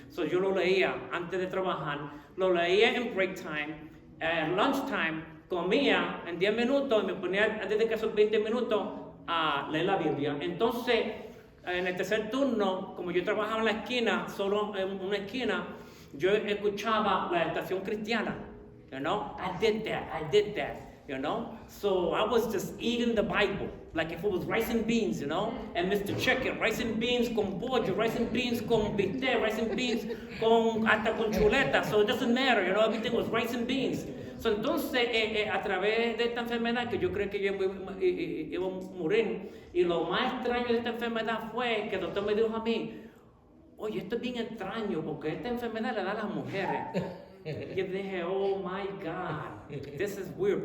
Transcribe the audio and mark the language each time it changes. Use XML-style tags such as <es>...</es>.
<es>Yo lo leía antes de trabajar, lo leía en</es> <en>break time, lunch time,</en> <es>comía en 10 minutos y me ponía a dedicar esos 20 minutos a leer la Biblia. Entonces, en el tercer turno, como yo trabajaba en la esquina, solo en una esquina, yo escuchaba la estación cristiana.</es> <en>I did that. So I was just eating the Bible, like if it was rice and beans, and Mr. Chicken, rice and beans</en> <es>con pollo,</es> <en>rice and beans</en> <es>con bistec,</es> <en>rice and beans</en> <es>hasta con chuleta,</es> <en>so it doesn't matter, everything was rice and beans.</en> <es>So entonces, a través de esta enfermedad, que yo creo que yo iba a morir, y lo más extraño de esta enfermedad fue que el doctor me dijo a mí, oye, esto es bien extraño, porque esta enfermedad le da a las mujeres. Y yo dije,</es> <en>oh my God, this is weird.</en>